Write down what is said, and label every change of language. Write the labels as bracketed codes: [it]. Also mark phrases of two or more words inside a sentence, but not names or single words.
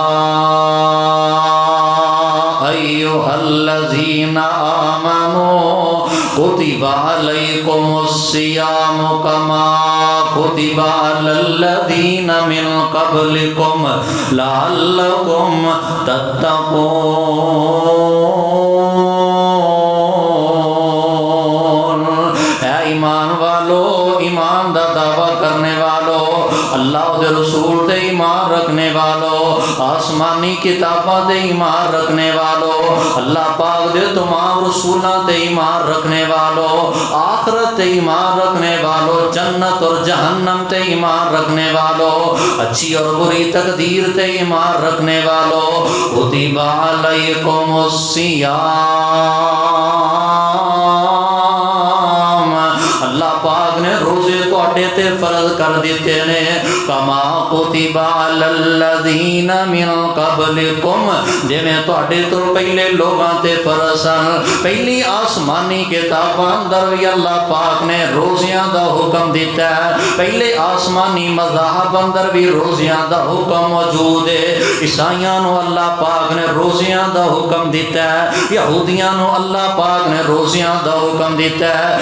[ar] ایھا الذین آمنوا کتب علیکم الصیام کما کتب علی الذین من قبلکم لعلکم تتقون۔ [pa] ایمان والو، ایمان دا دعویٰ کرنے والو، اللہ دے رسول تے ایمان رکھنے والو، آسمانی کتاباں تے ایمان رکھنے والو، اللہ پاک دے تمام رسولاں تے ایمان رکھنے والو، آخرت تے ایمان رکھنے والو، جنت اور جہنم تے ایمان رکھنے والو، اچھی اور بری تقدیر تے ایمان رکھنے والو، [ar] کتب علیکم الصیام، [pa] اللہ پاک نے روزے تواڈے تے فرض کر دیتے نے، [ar] کما کتب علی الذین من قبلکم، [pa] جویں تواڈے تو پہلے لوگاں تے فرض سن۔ پہلی آسمانی کتاباں اندر بھی اللہ پاک نے روزیاں دا حکم دیتا ہے، پہلے آسمانی مذاہب اندر بھی روزیاں دا حکم موجود ہے۔ عیسائیاں نو اللہ پاک نے روزیاں دا حکم دیتا ہے، یہودیاں نو اللہ پاک نے روزیاں دا حکم دیتا ہے۔